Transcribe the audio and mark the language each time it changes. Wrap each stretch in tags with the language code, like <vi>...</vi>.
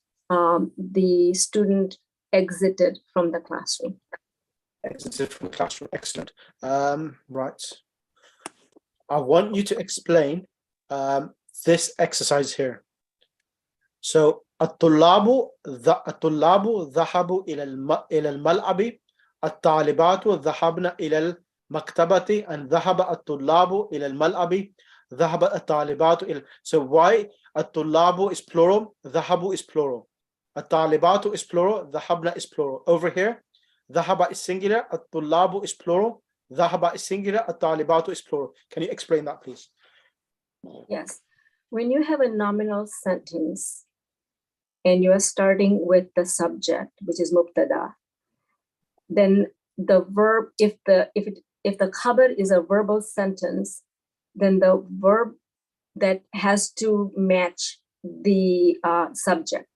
<en>The student exited from the classroom. Exited from the classroom. Excellent. Right. I want you to explain this exercise here.</en> <ar>So الطلاب ذهبوا إلى الملعب الطالبات ذهبن إلى المكتبة and ذهب الطلاب إلى الملعب ذهب الطالبات إلى.</ar> <en>So why الطلاب is plural, ذهبوا is plural, الطالبات is plural, ذهبن is plural. Over here ذهب is singular, الطلاب is plural, ذهب is singular, الطالبات is plural. Can you explain that, please? Yes. When you have a nominal sentence and you are starting with the subject, which is mubtada, then the verb, if the khabar is a verbal sentence, then the verb that has to match the subject.</en>